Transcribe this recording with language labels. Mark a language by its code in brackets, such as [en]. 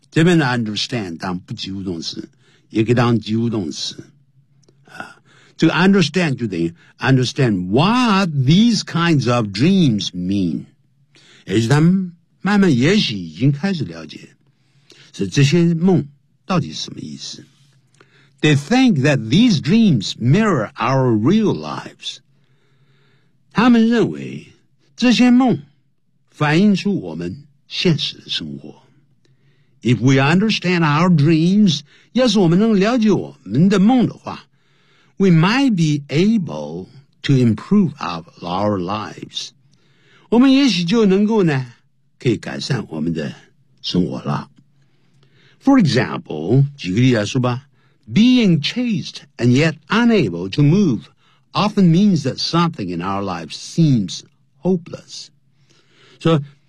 [zh] 这边的 understand 当不及物动词，也可以当及物动词。 [en] 这个 understand [zh] 就等于 [en] understand what these kinds of dreams mean. [zh] 也就是他们慢慢也许已经开始了解，所以这些梦到底是什么意思。 [en] They think that these dreams mirror our real lives. [zh] 他们认为这些梦反映出我们现实的生活。 [en] If we understand our dreams, [zh] 要是我们能了解我们的梦的话， [en] we might be able to improve our lives. [zh] 我们也许就能够呢，可以改善我们的生活了。 [en] For example, [zh] 举个例来说吧， [en] being chased and yet unable to move often means that something in our lives seems hopeless. [zh] 所以